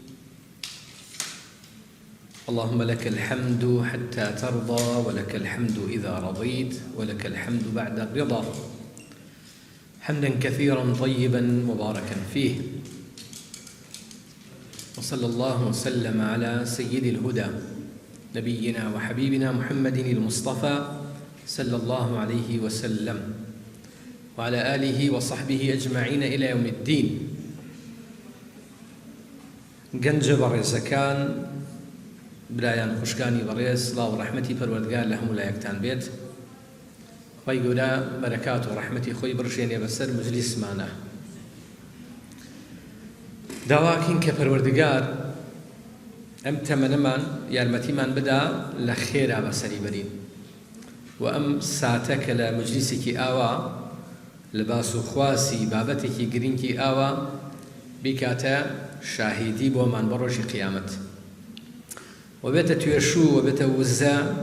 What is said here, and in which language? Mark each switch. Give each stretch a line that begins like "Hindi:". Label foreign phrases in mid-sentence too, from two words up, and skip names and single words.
Arabic: اللهم لك الحمد حتى ترضى، ولك الحمد إذا رضيت، ولك الحمد بعد الرضا، حمدا كثيرا طيبا مباركا فيه. وصلى الله وسلم على سيد الهدى نبينا وحبيبنا محمد المصطفى صلى الله عليه وسلم وعلى آله وصحبه أجمعين إلى يوم الدين.
Central Kurdish: گەنجە بەڕێزەکان، برایان خوشکانی بەڕێز، سڵاو و ڕەحمەتی پەروەردگار لە هەموو لایەکتان بێت. خی گەورە بەرەکات و ڕەحمەتی خۆی بڕشێنێ بەسەر مجلیسمانە. داواکەین کە پەروەردگار ئەم تەمەنەمان یارمەتیمان بدا لە خێرا بەسەری بەرین و ئەم ساتە کە لە مجلیسێکی ئاوا لە باس و خواسی بابەتێکی گرنگی ئاوا بیکاتە شاهیدی بۆمان بە ڕۆژی قیامەت و بێتە توێشوو و بێتە وزە،